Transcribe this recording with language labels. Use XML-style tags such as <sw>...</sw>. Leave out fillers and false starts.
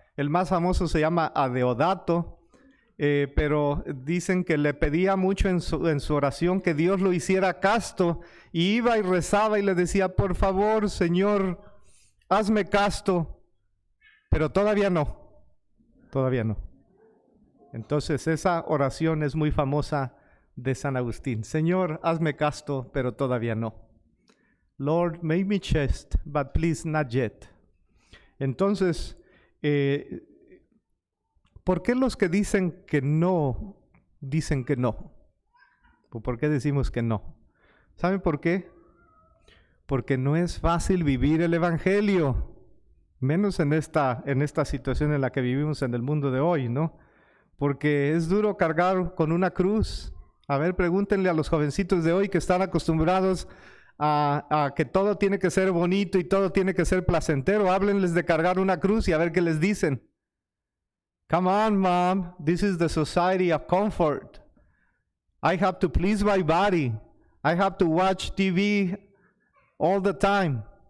<es>El más famoso se llama Adeodato, pero dicen que le pedía mucho en su oración que Dios lo hiciera casto, y iba y rezaba y le decía, por favor, Señor, hazme casto, pero todavía no. Entonces esa oración es muy famosa de San Agustín. Señor, hazme casto, pero todavía no.</es> <en>Lord, make me chaste, but please not yet.</en> <es>Entonces, ¿por qué los que dicen que no, dicen que no? ¿Por qué decimos que no? ¿Saben por qué? Porque no es fácil vivir el Evangelio, menos en esta situación en la que vivimos en el mundo de hoy, ¿no? Porque es duro cargar con una cruz. A ver, pregúntenle a los jovencitos de hoy que están acostumbrados a que todo tiene que ser bonito y todo tiene que ser placentero. Háblenles de cargar una cruz y a ver qué les dicen.</es> <en>Come on, mom, this is the society of comfort. I have to please my body. I have to watch TV all the time.</en>